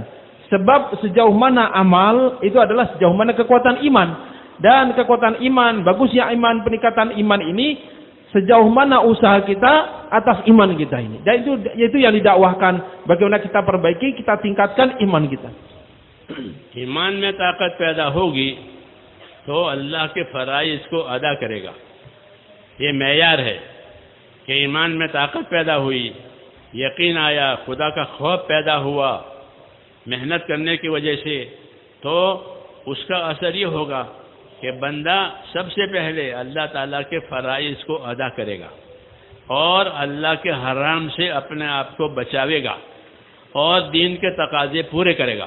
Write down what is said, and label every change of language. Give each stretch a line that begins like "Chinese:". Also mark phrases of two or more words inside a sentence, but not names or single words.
Indonesian: Sebab sejauh mana amal, itu adalah sejauh mana kekuatan iman. Dan kekuatan iman, bagusnya iman, peningkatan iman ini sejauh mana usaha kita atas iman kita ini. Dan itu yang didakwahkan, bagaimana kita perbaiki, kita tingkatkan iman kita.
Urdu: ایمان میں طاقت پیدا ہوگی تو اللہ کے فرائض کو ادا کرے گا. یہ معیار ہے کہ ایمان میں طاقت پیدا ہوئی، یقین آیا، خدا کا خوف پیدا ہوا محنت کرنے کی وجہ سے، تو اس کا اثر یہ ہوگا کہ بندہ سب سے پہلے اللہ تعالیٰ کے فرائض کو ادا کرے گا اور اللہ کے حرام سے اپنے آپ کو بچاوے گا اور دین کے تقاضے پورے کرے گا.